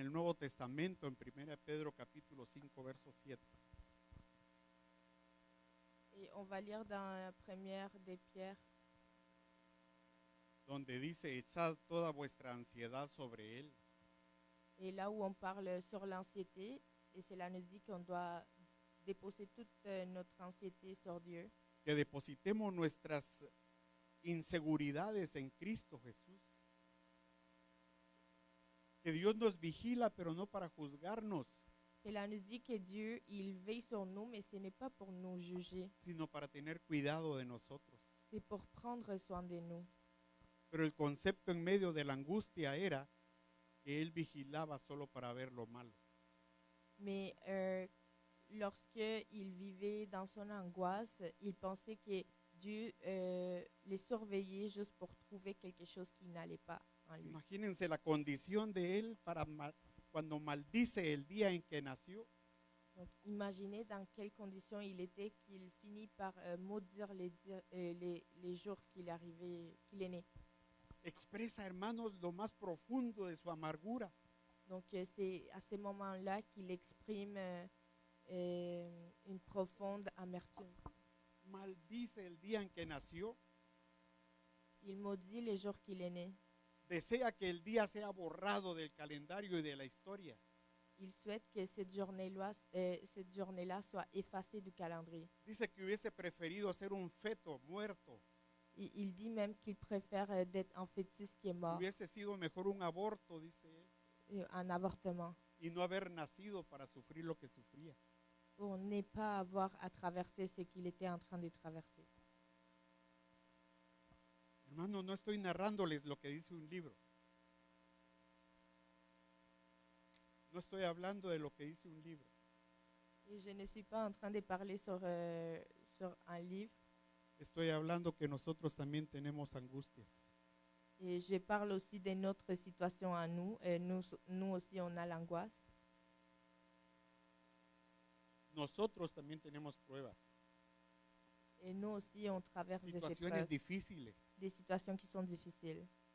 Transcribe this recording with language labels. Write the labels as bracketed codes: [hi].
[es] en el Nuevo Testamento, en 1 Pedro capítulo 5, verso 7, [fr] Et on va lire dans la première des Pierres, [es] donde dice, echad toda vuestra ansiedad sobre Él, [fr] et là où on parle sur l'anxiété, et cela nous dit qu'on doit déposer toute notre anxiété sur Dieu, [es] que depositemos nuestras inseguridades en Cristo Jesús. Que Dios nos vigila, pero no para juzgarnos, [fr] cela nous dit que Dieu, il veille sur nous, mais ce n'est pas pour nous juger, [es] sino para tener cuidado de nosotros. [fr] c'est pour prendre soin de nous. [es] Pero el concepto en medio de la angustia era que Él vigilaba solo para ver lo malo. [fr] Mais lorsque il vivait dans son angoisse, il pensait que Dieu les surveillait juste pour trouver quelque chose qui n'allait pas en lui. [es] Imagínense la condición de Él cuando maldice el día en que nació. [fr] Donc, imaginez dans quelles conditions il était qu'il finit par maudire les jours qu'il est né. [es] Expresa, hermanos, lo más profundo de su amargura. [fr] Donc, c'est à ce moment-là qu'il exprime une profonde amertume. [es] Maldice el día en que nació. [fr] Il maudit les jours qu'il est né. [es] Desea que el día sea borrado del calendario y de la historia. [fr] Il souhaite que cette journée-là soit effacée du calendrier. [es] Dice que hubiese preferido ser un feto muerto. [fr] Il dit même qu'il préfère d'être un fœtus qui est mort, [es] Hubiese sido mejor un aborto, dice él, [fr] un avortement, [es] y no haber nacido para sufrir lo que sufría. [fr] pour ne pas avoir à traverser ce qu'il était en train de traverser. [es] Hermano, no estoy narrándoles lo que dice un libro. No estoy hablando de lo que dice un libro. [fr] Et je ne suis pas en train de parler sur un livre, [es] Estoy hablando que nosotros también tenemos angustias. [fr] et je parle aussi de notre situation à nous. Nous aussi, on a l'angoisse. [es] Nosotros también tenemos pruebas, [fr] Et nous aussi, on traverse des [es] situaciones [fr] épreuves, [es] difíciles, [fr] des situations qui sont difficiles.